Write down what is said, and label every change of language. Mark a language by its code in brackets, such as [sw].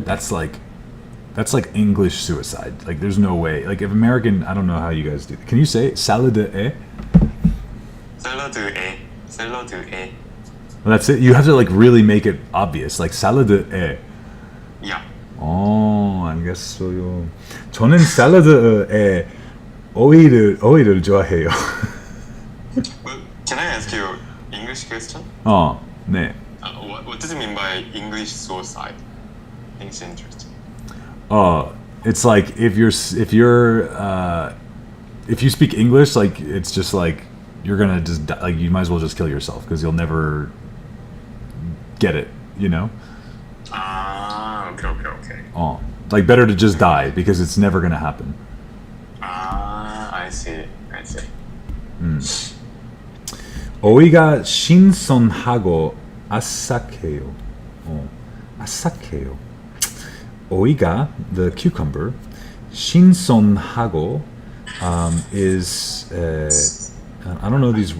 [en] That's like English suicide. Like there's no way. Like if American, I don't know how you guys do. Can you say 샐러드에? [ko] 샐러드에. [en] Well, that's it. You have to like really make it obvious. Like 샐러드에. Yeah. [ko] 알겠어요. 저는 샐러드에 오이를 좋아해요. [en] Well, can I ask you English question? [ko] 네. [en] What does it mean by English suicide? I think it's interesting. It's like if you speak English, like it's just like you're gonna just die, like you might as well just kill yourself because you'll never get it, you know? Okay. Like better to just die because it's never gonna happen. I see. [ko] 오이가 신선하고 아삭해요. 아삭해요. [en] 오이가, the cucumber, 신선하고 is I don't know these.